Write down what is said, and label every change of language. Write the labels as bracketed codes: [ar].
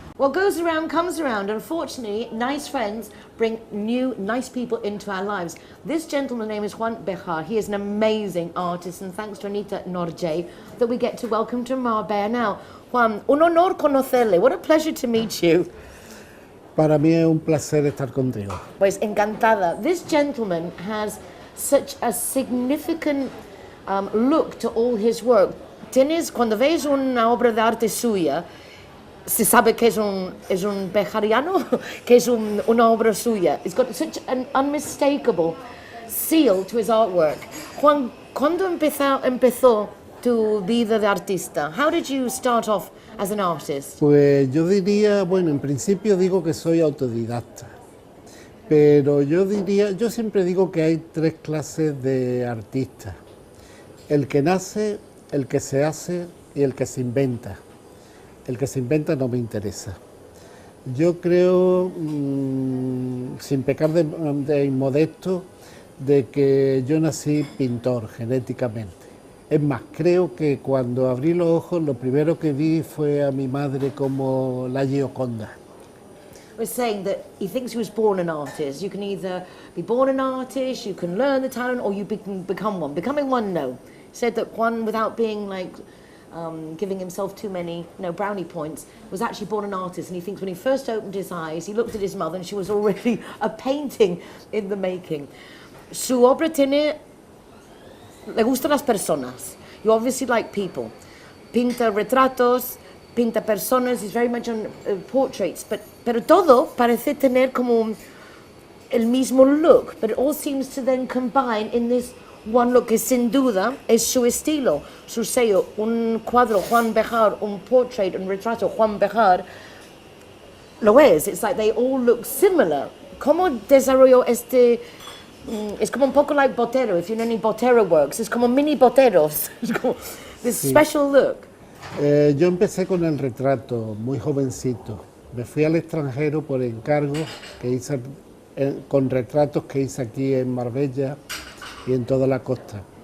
[en] What goes around comes around. Unfortunately, nice friends bring new, nice people into our lives. This gentleman's name is Juan Bejar. He is an amazing artist, and thanks to Anita Norjay that we get to welcome to Marbella Now. Juan, [es] un honor conocerle. [en] What a pleasure to meet you. [es] Para mí es un placer estar contigo. Pues encantada. [en] This gentleman has such a significant look to all his work. [es] Cuando ves una obra de arte suya, se sabe que es un bejariano, que es una obra suya. [en] It's got such an unmistakable seal to his artwork. [es] Juan, ¿cuándo empezó tu vida de artista? [en] How did you start off as an artist? [es] Pues yo diría, bueno, en principio digo que soy autodidacta, pero yo siempre digo que hay tres clases de artistas: el que nace, el que se hace y el que se inventa. El que se inventa no me interesa. Yo creo, sin pecar de inmodesto, de que yo nací pintor genéticamente. Es más, creo que cuando abrí los ojos lo primero que vi fue a mi madre como la Gioconda. [en] Was saying that he thinks he was born an artist. You can either be born an artist, you can learn the talent, or you can become one. Becoming one, no. He said that Juan, without being like giving himself too many brownie points, was actually born an artist, and he thinks when he first opened his eyes, he looked at his mother and she was already a painting in the making. [es] Su obra le gustan las personas. [en] You obviously like people. [es] Pinta retratos, pinta personas, [en] he's very much on portraits, [es] pero todo parece tener como el mismo look, [en] but it all seems to then combine in this one look [es] que sin duda es su estilo, su sello. Un cuadro Juan Bejar, un portrait, un retrato Juan Bejar, lo es. [en] It's like they all look similar. [es] ¿Cómo desarrolló este? Es como un poco like Botero. [en] If you know any Botero works, it's [es] como mini Boteros. [en] This special look. [es] Yo empecé con el retrato muy jovencito. Me fui al extranjero por encargo que hice con retratos que hice aquí en Marbella y en toda la costa.